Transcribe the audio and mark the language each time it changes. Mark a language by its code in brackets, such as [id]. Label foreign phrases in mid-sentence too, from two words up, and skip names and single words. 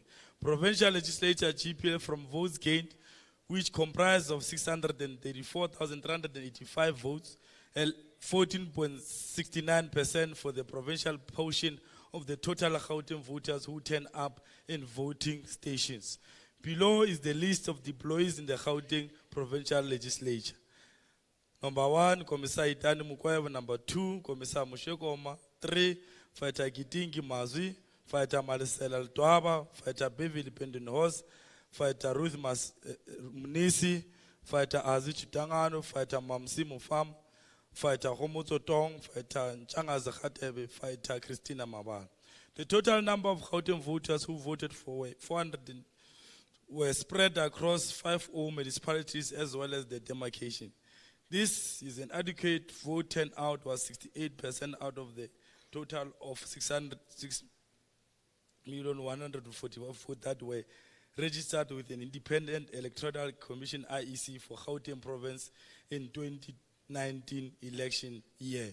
[en] Provincial legislature GPL from votes gained, which comprised of 634,385 votes, and 14.69% for the provincial portion of the total Gauteng voters who turned up in voting stations. Below is the list of deployees in the Gauteng provincial legislature. Number 1, Commissar Itani Mukweva. Number 2, Commissar Mushekoma. 3, Fighter Gitingi Mazwi. Fighter Marcela Ltwaba. Fighter Beverly Pendenhorst. Fighter Ruth Munisi. Fighter Azi Chitangano. Fighter Mamsi Mufam. Fighter Homotso Tong. Fighter Nchanga Zakhatebe. Fighter Christina Mabal. The total number of Gauteng voters who voted for 400 were spread across 5 municipalities as well as the demarcation. This is an adequate vote turnout, was 68% out of the total of 606,141 votes that were registered with an independent electoral commission IEC for Gauteng province in 2019 election year.